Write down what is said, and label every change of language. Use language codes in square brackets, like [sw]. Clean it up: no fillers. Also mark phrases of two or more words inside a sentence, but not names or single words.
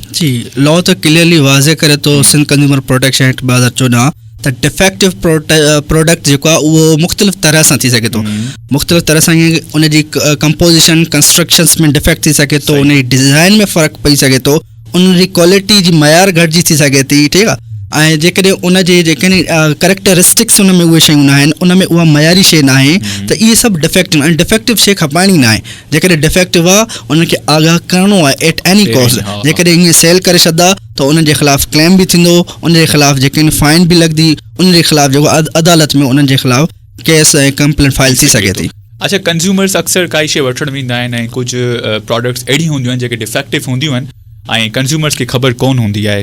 [sd] जी, लॉ त क्लियरली वाज़े करे थो सिंध कंज्यूमर प्रोटेक्शन एक्ट 2014 त [en] defective product [sd] जेको आहे उहो मुख़्तलिफ़ तरह सां थी सघे थो, मुख़्तलिफ़ तरह सां ईअं उनजी [en] composition constructions [sd] में डिफेक्ट थी सघे थो, उनजी डिज़ाइन में फ़र्क़ु पई सघे थो, उनजी क्वालिटी जी मयार घटिजी थी सघे थी। ठीकु आहे, ऐं जेकॾहिं उनजे जेकॾहिं करेक्टरिस्टिक्स उन में उहे शयूं न आहिनि, उन में उहा मयारी शइ न आहे त इहे सभु डिफेक्टिव ऐं डिफेक्टिव शइ खपाइणी न आहे। जेकॾहिं डिफेक्टिव आहे उनखे आगाह करिणो आहे [en] at any cost. [sd] जेकॾहिं ईअं सेल करे छॾंदा त उनजे ख़िलाफ़ु क्लेम बि थींदो, उनजे ख़िलाफ़ु जेके फाइन बि लॻंदी, उनजे ख़िलाफ़ु जेको अदालत में उन्हनि जे ख़िलाफ़ु केस ऐं [en] complaint file [sd] थी सघे थी। अच्छा, कंज्यूमर्स अक्सर काई शइ वठणु वेंदा आहिनि ऐं कुझु प्रोडक्ट्स अहिड़ियूं हूंदियूं आहिनि जेके डिफेक्टिव हूंदियूं आहिनि ऐं कंज्यूमर्स खे ख़बर कोन हूंदी आहे।